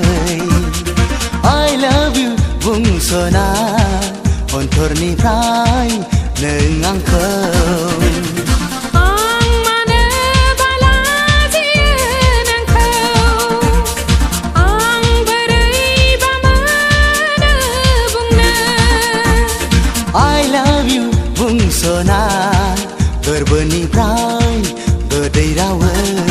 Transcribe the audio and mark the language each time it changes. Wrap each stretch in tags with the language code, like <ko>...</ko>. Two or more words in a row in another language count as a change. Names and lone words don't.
<en>I love you</en> <brx>बुंस'ना अनथरनिफ्राय नों आंखौ</brx> <en>I love you</en> <brx>बुंस'ना गोरबोनिफ्राय गोदै रावै</brx>